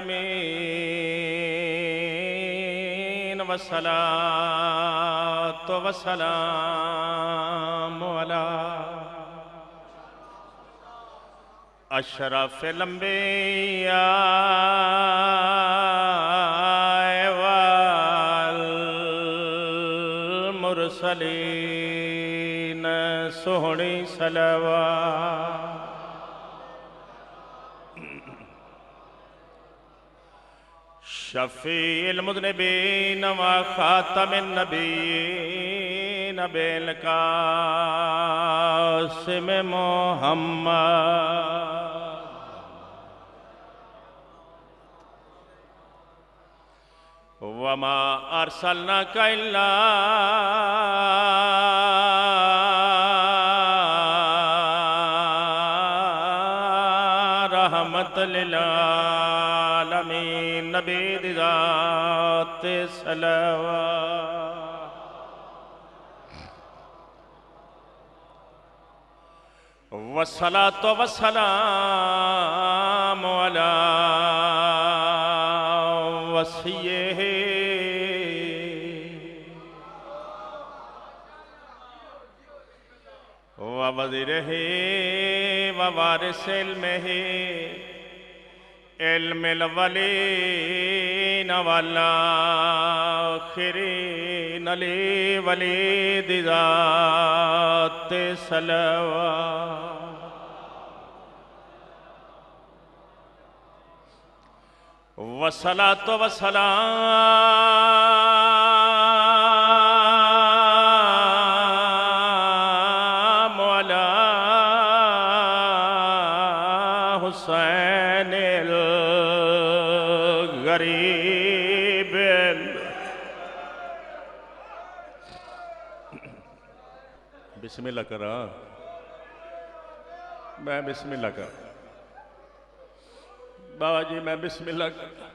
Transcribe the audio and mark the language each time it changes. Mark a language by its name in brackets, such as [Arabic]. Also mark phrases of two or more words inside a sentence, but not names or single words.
[Arabic] العالمين والصلاة والسلام على أشرف الأنبياء والمرسلين. [Punjabi] ਸੋਹਣੀ ਸਲਵਾਤ। [Arabic] شفيع المذنبين وخاتم النبيين أبي القاسم محمد. وما أرسلناك إلا رحمة للعالمين. [Punjabi] ਨਬੀ ਦੀ ਜ਼ਾਤ ਸਲਵਾਤ। [Arabic] والصلاة والسلام على وصيه ووزيره ووارث علمه علم الأولين والآخرين [Punjabi] ਅਲੀ ਵਲੀ ਦੀ ਜ਼ਾਤ ਸਲਵਾਤ। [Arabic] والصلاة والسلام على الحسين الغريب. [Punjabi] ਬਿਸਮਿੱਲਾਹ ਕਰਾਂ। ਮੈਂ ਬਿਸਮਿੱਲਾਹ ਕਰ ਬਾਬਾ ਜੀ ਮੈਂ ਬਿਸਮਿੱਲਾਹ ਕਰ।